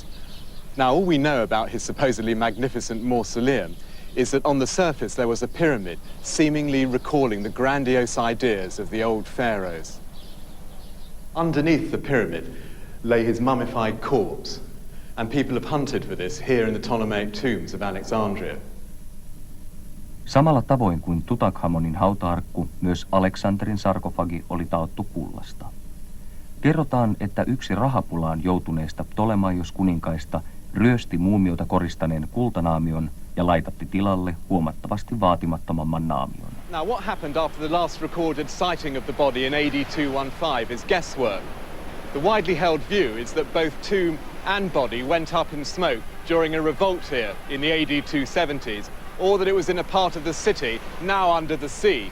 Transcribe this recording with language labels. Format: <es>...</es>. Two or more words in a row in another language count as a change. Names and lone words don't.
<en>Now, all we know about his supposedly magnificent mausoleum is that on the surface there was a pyramid, seemingly recalling the grandiose ideas of the old pharaohs. Underneath the pyramid lay his mummified corpse, and people have hunted for this here in the Ptolemaic tombs of Alexandria.</en> <fi>Samalla tavoin kuin Tutankhamonin hauta-arkku, myös Aleksanterin sarkofagi oli taottu kullasta. Kerrotaan, että yksi rahapulaan joutuneista Ptolemaios-kuninkaista ryösti muumiota koristaneen kultanaamion ja laitatti tilalle huomattavasti vaatimattomamman naamion.</fi> <en>Now, what happened after the last recorded sighting of the body in AD 215 is guesswork. The widely held view is that both tomb and body went up in smoke during a revolt here in the AD 270s, or that it was in a part of the city now under the sea.</en>